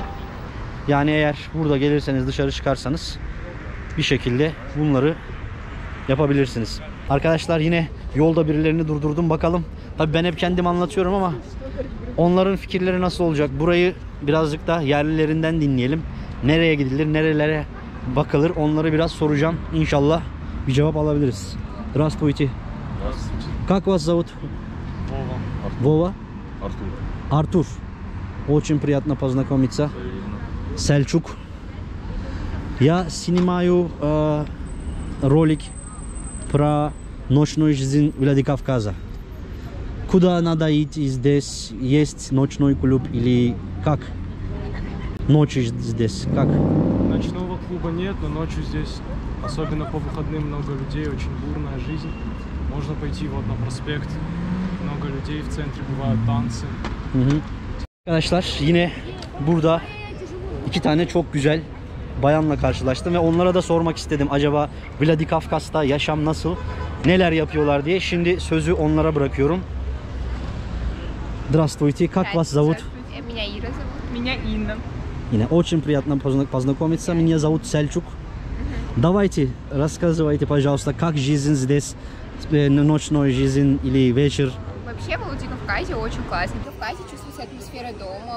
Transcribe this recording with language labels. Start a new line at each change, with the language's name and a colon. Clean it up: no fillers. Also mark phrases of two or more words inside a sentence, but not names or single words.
Turkish: Yani eğer burada gelirseniz, dışarı çıkarsanız bir şekilde bunları yapabilirsiniz. Arkadaşlar yine yolda birilerini durdurdum. Bakalım. Tabii ben hep kendim anlatıyorum ama onların fikirleri nasıl olacak? Burayı birazcık da yerlilerinden dinleyelim. Nereye gidilir, nerelere bakılır, onları biraz soracağım. İnşallah bir cevap alabiliriz.
Russian: Здравствуйте. Как вас зовут? Вова. Артур. Очень приятно познакомиться. Selçuk. Я снимаю ролик про ночную жизнь Владикавказа. Куда надо идти здесь? Есть ночной клуб или как? Ночью здесь как? Ночного клуба нет, но ночью здесь, особенно по выходным, много людей, очень бурная жизнь. Можно пойти вот на проспект, много людей в центре, бывают танцы.
Turkish: Arkadaşlar yine burada 2 tane çok güzel bayanla karşılaştım ve onlara da sormak istedim. Acaba Vladikavkaz'da yaşam nasıl, neler yapıyorlar diye. Şimdi sözü onlara bırakıyorum.
Russian: Здравствуйте, как вас зовут? Меня Ира зовут. Меня Инна. Yine очень приятно познакомиться. Меня зовут Selçuk. Давайте, рассказывайте, пожалуйста, как жизнь здесь, ночной жизнь или вечер? Вообще в Владикавказе очень классно. В Кавказе чувствуется атмосфера дома.